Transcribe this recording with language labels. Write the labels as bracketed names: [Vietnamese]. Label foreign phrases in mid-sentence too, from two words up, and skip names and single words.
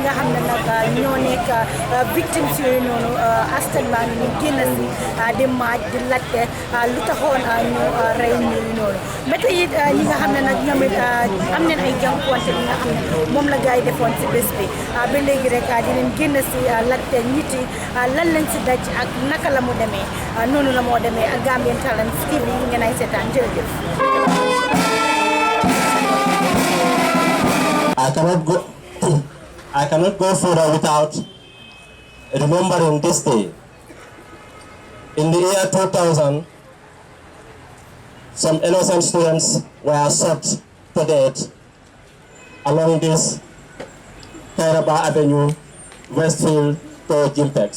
[Wolof] nga xam ne nag ñoo nekk victimes yooyu noonu askan baa ngi ñu génn si di maaj di laajte lu taxoon ñu rey ñooñu noonu ba tey it ñi nga xam ne nag ñoom it am nañ ay jànkuwante yi nga xam ne moom la gars yi defoon si bés bi ba léegi rek dinañ génn si laajte nit yi lan lañ si daj ak naka la mu demee noonu la moo demee ak Gambian Talents TV ngeen ay seetaan jërëjëf. [English] I cannot go further without remembering this day. In the year 2000, some innocent students were shot to death along this Kairaba Avenue, Westfield to Jimpex.